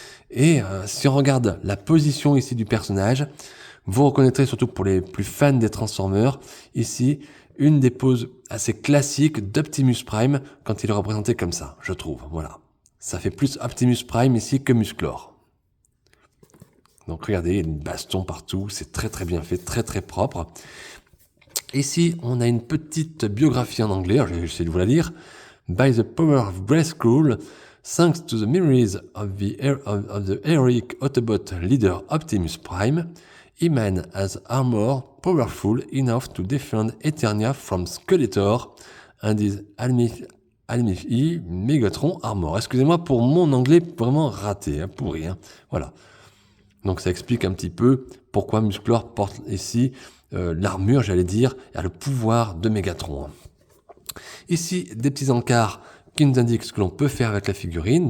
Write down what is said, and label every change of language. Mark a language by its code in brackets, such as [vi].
[fr] Et si on regarde la position ici du personnage, vous reconnaîtrez surtout pour les plus fans des Transformers, ici, une des poses assez classiques d'Optimus Prime quand il est représenté comme ça, je trouve. Voilà. Ça fait plus Optimus Prime ici que Musclor. Donc regardez, il y a une baston partout, c'est très très bien fait, très très propre. Ici, on a une petite biographie en anglais, alors je vais essayer de vous la lire. [en] By the power of Grayskull, thanks to the memories of the heroic Autobot leader Optimus Prime, E-Man has armor powerful enough to defend Eternia from Skeletor and his Almighty Megatron armor. [fr] Excusez-moi pour mon anglais vraiment raté, pourri. Voilà. Donc ça explique un petit peu pourquoi Musclor porte ici l'armure, j'allais dire, et a le pouvoir de Megatron. Ici, des petits encarts qui nous indiquent ce que l'on peut faire avec la figurine.